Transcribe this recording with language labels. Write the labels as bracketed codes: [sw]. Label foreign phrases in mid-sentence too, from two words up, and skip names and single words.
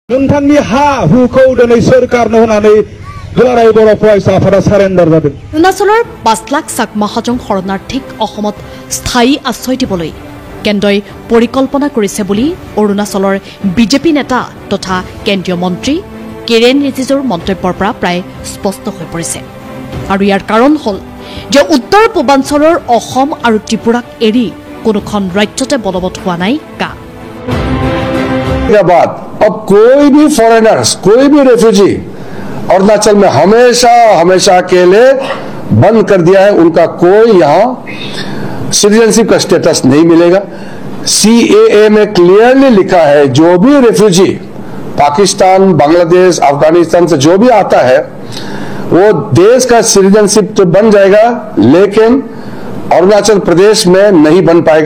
[brx] नोंथांनि हा हुखौ दिनै सोरखारनो होनानै दुलाराय बर' फरायसा आफादा सारेन्डार जादों। [as] অৰুণাচলৰ 5 লাখ চাকমা হাজং শৰণাৰ্থীক অসমত স্থায়ী আশ্ৰয় দিবলৈ কেন্দ্ৰই পৰিকল্পনা কৰিছে বুলি অৰুণাচলৰ বিজেপি নেতা তথা কেন্দ্ৰীয় মন্ত্ৰী কিৰেণ ৰিজিজুৰ মন্তব্যৰ পৰা প্ৰায় স্পষ্ট হৈ পৰিছে। আৰু ইয়াৰ কাৰণ হ'ল যে উত্তৰ পূৰ্বাঞ্চলৰ অসম আৰু ত্ৰিপুৰাক এৰি কোনোখন ৰাজ্যতে বলবৎ হোৱা নাই কা। [hi] अब कोई भी फॉरेनर्स, कोई भी रेफ्यूजी अरुणाचल में हमेशा के लिए बंद कर दिया है। उनका कोई यहाँ सिटीजनशिप का स्टेटस नहीं मिलेगा। CAA में क्लियरली लिखा है जो भी रेफ्यूजी पाकिस्तान, बांग्लादेश, अफगानिस्तान से जो भी आता है वो देश का सिटीजनशिप तो बन जाएगा, लेकिन अरुणाचल प्रदेश में नहीं बन पाएगा।